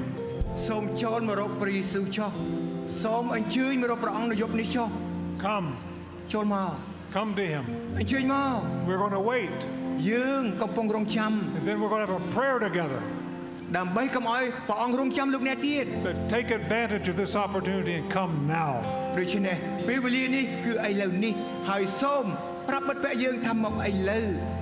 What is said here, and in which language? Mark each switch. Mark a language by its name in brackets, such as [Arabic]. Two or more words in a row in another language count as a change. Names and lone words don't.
[Khmer] សូមចូលមករកព្រះយេស៊ូវចុះសូមអញ្ជើញមករកព្រះអង្គនៅយប់នេះចុះ [English] Come. [Khmer] ចូលមក [English] Come to Him. [Khmer] អញ្ជើញមក [English] We're going to wait, [Khmer] យើងកំពុងរងចាំ [English] and then we're going to have a prayer together. [Khmer] ដើម្បីកុំឲ្យព្រះអង្គរងចាំលោកអ្នកទៀត [English] But take advantage of this opportunity and come now. [Khmer] ដូច្នេះពេលវេលានេះគឺឥឡូវនេះហើយសូមប្រាប់មិត្តភក្តិយើងថាមកឥឡូវ